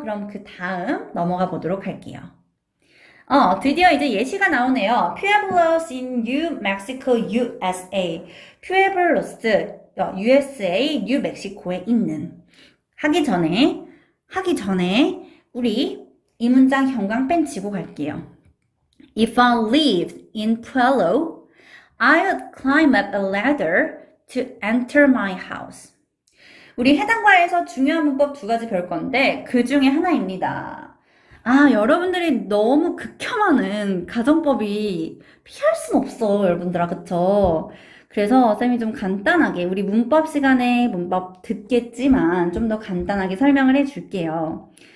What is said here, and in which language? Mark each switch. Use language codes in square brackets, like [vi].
[ko] 그럼 그 다음 넘어가 보도록 할게요. 드디어 이제 예시가 나오네요. [en] Pueblos in New Mexico, USA. [ko] Pueblos, USA, 뉴멕시코에 있는. 하기 전에 우리 이 문장 형광펜 치고 갈게요. [en] If I lived in Pueblo, I would climb up a ladder to enter my house. [ko] 우리 해당 과에서 중요한 문법 2가지 배울 건데 그 중에 하나입니다. 여러분들이 너무 극혐하는 가정법이 피할 순 없어, 여러분들아, 그쵸? 그래서 쌤이 좀 간단하게 우리 문법 시간에 문법 듣겠지만 좀 더 간단하게 설명을 해줄게요.